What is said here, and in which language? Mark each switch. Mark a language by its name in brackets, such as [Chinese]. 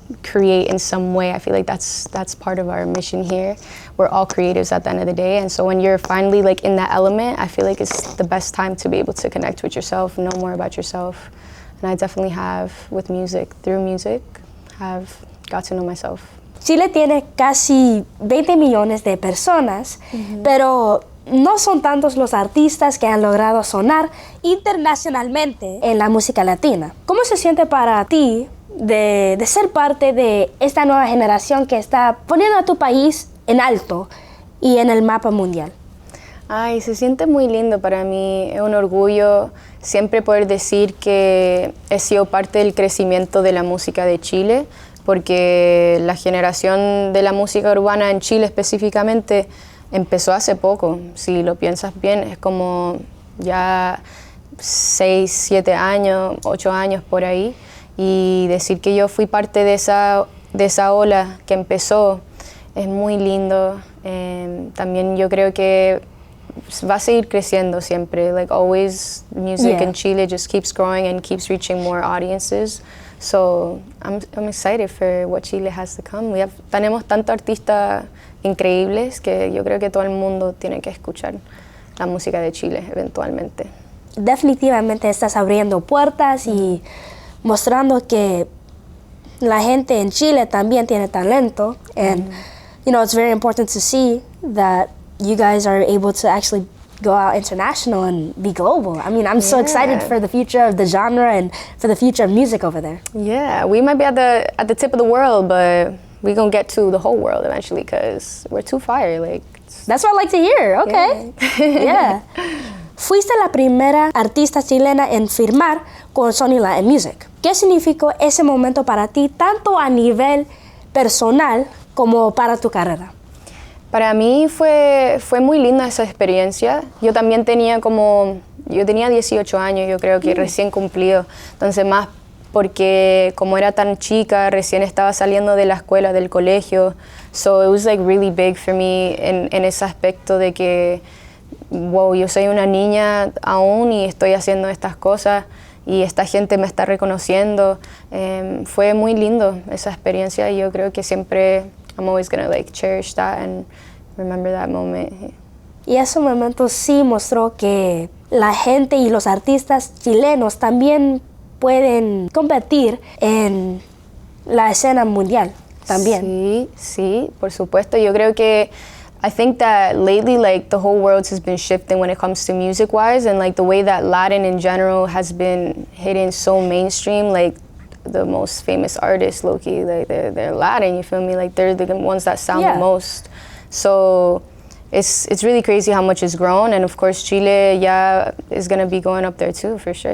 [English] create in some way. I feel like that's part of our mission here. We're all creatives at the end of the day, and so when you're finally like in that element, I feel like it's the best time to be able to connect with yourself, know more about yourself. And I definitely have, with music, through music, have got to know myself. [Spanish] Chile tiene casi 20 millones de personas, pero no son tantos los artistas que han logrado sonar internacionalmente en la música latina. ¿Cómo se siente para ti de ser parte de esta nueva generación que está poniendo a tu país en alto y en el mapa mundial? Ay, se siente muy lindo para mí. Es un orgullo siempre poder decir que he sido parte del crecimiento de la música de Chile, porque la generación de la música urbana en Chile específicamente empezó hace poco. Si lo piensas bien, es como ya 6, 7 años, 8 años por ahí. Y decir que yo fui parte de esa ola que empezó es muy lindo. También yo creo que va a seguir creciendo siempre. [English] Like always, music in Chile just keeps growing and keeps reaching more audiences. So I'm excited for what Chile has to come. [Spanish] Tenemos tantos artistas increíbles que yo creo que todo el mundo tiene que escuchar la música de Chile eventualmente. Definitivamente estás abriendo puertas y mostrando que la gente en Chile también tiene talento. [English] And you know, it's very important to see that you guys are able to actually go out international and be global. I mean, I'm so excited for the future of the genre and for the future of music over there. Yeah, we might be at the tip of the world, but we're gonna get to the whole world eventually because we're too fire. Like that's what I like to hear. Okay, yeah. [Spanish] Fuiste la primera artista chilena en firmar con Sony Latin Music. ¿Qué significó ese momento para ti, tanto a nivel personal como para tu carrera? Para mí fue muy linda esa experiencia. Yo también tenía 18 años, yo creo que recién cumplido. Entonces más porque como era tan chica, recién estaba saliendo de la escuela, del colegio. [English] So it was like really big for me [Spanish] en ese aspecto de que, wow, yo soy una niña aún y estoy haciendo estas cosas y esta gente me está reconociendo. Fue muy lindo esa experiencia y yo creo que siempre [English] I'm always gonna like cherish that and remember that moment. [Spanish] Y ese momento sí mostró que la gente y los artistas chilenos también pueden competir en la escena mundial también. Sí, por supuesto. Yo creo que [English] I think that lately, like, the whole world has been shifting when it comes to music-wise, and like the way that Latin in general has been hitting so mainstream, like the most famous artists, low-key, like they're Latin, you feel me? Like they're the ones that sound the most. So it's really crazy how much it's grown, and of course Chile is gonna be going up there too, for sure.